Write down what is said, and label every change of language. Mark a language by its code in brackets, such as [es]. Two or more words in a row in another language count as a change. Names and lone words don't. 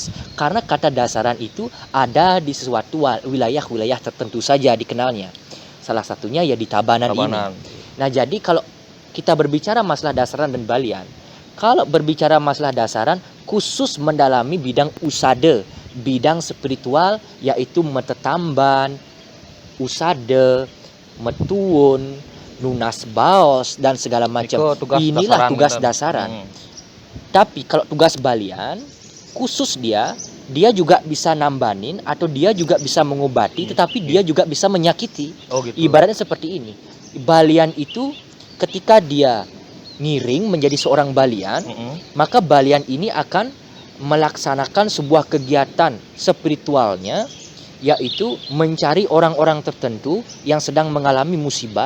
[id] Karena kata dasaran itu ada di sesuatu wilayah-wilayah tertentu saja dikenalnya. Salah satunya ya di Tabanan ini. Nah, jadi kalau kita berbicara masalah dasaran dan balian, kalau berbicara masalah dasaran khusus mendalami bidang usade, bidang spiritual, yaitu metetamban, usade, metuun, [ban] nunas baos, [id] dan segala macam. Inilah tugas dasaran. Tapi kalau tugas balian, khusus dia juga bisa nambanin atau dia juga bisa mengobati, tetapi dia juga bisa menyakiti. Ibaratnya seperti ini. Balian itu ketika dia ngiring menjadi seorang balian, maka balian ini akan melaksanakan sebuah kegiatan spiritualnya, yaitu mencari orang-orang tertentu yang sedang mengalami musibah.